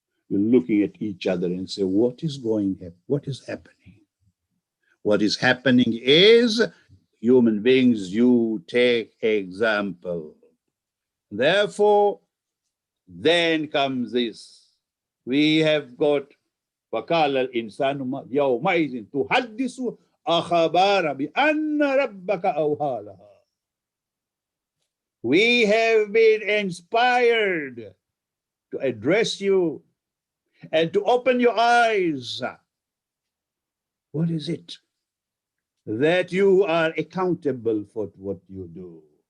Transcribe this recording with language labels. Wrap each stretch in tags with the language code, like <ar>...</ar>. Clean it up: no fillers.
<en>We're looking at each other and say, what is what is happening? What is happening is, human beings, you take example. Therefore, then comes this. We have got</en> <ar>وَقَالَ الْإِنسَانُ يَوْمَئِذٍ تُحَدِّثُ أَخْبَارَهَا بِأَنَّ رَبَّكَ أَوْحَى لَهَا.</ar> <en>We have been inspired to address you and to open your eyes. What is it? That you are accountable for what you do.</en>